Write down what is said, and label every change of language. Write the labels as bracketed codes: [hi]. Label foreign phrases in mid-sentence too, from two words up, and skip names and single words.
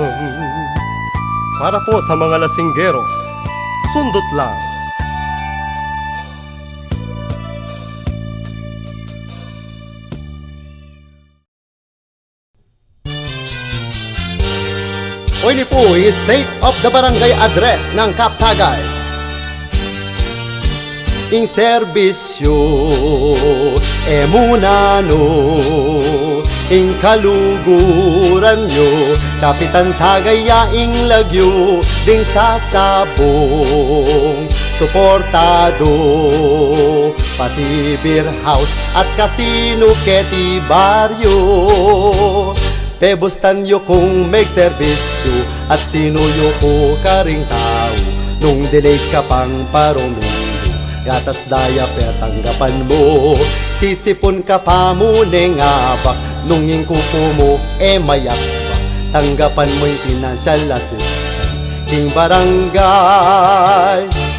[tl] Para po sa mga lasinggero, sundot lang. Pwede po yung [en] state of the barangay address [tl] ng Kaptagay. [pam] Ing serbisyo emunano, ing kaluguran nyo, Kapitan Tagayaing lagyo, ding sasabong suportado, pati [en] beer house [pam] at casino keti baryo. Pebustan yo kung may serbisyo at sino yo ko karing tao, nung delay ka pang paromero, gatas daya per tanggapan mo, sisipon ka pa mo nengabak, nung ingkuko mo mayakbak, tanggapan mo yung [en] financial assistance [pam] king barangay.